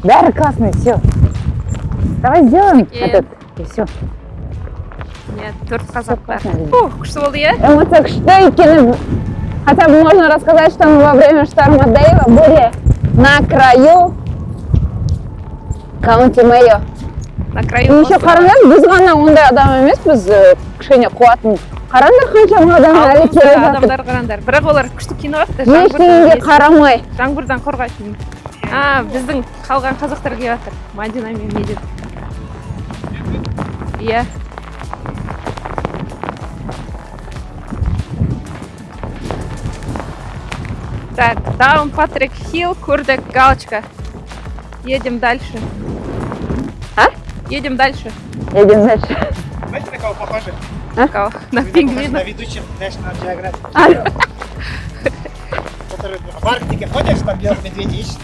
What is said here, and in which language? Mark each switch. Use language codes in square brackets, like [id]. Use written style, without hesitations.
[kk] бәрі [ru] классный, все. Давай сделаем этот. И все. Нет, [kk] төрт қазақ бар. [ru] классно. [kk] Күшті болды, иә? Эмоция күшті екені. [ru] Хотя бы можно рассказать, что мы во время шторма Дэйва были на краю Каунти Мэйо. На краю. Еще [kk] қараңдар, біз ғана ондай адам емеспіз, кішкене қуатын. Қараңдар, қаншама адам әлі келе жатыр. Адамдар қараңдар. Бірақ олар күшті кино атты. Ештеңеге қарамай. Жаңбырдан қорғайтын. біздің қалған қазақтар келіп жатыр. Мадина мен Медет. Иә. [ru] Так, Даун Патрик Хилл, [kk] көрдік, [ru] галочка. Едем дальше. А? Едем дальше. Едем дальше. Знаете, на кого похоже? Кого? На Вы похожи пингвина. на ведущих National Geographic. Который в Арктике ходишь, там белых медведей ищешь.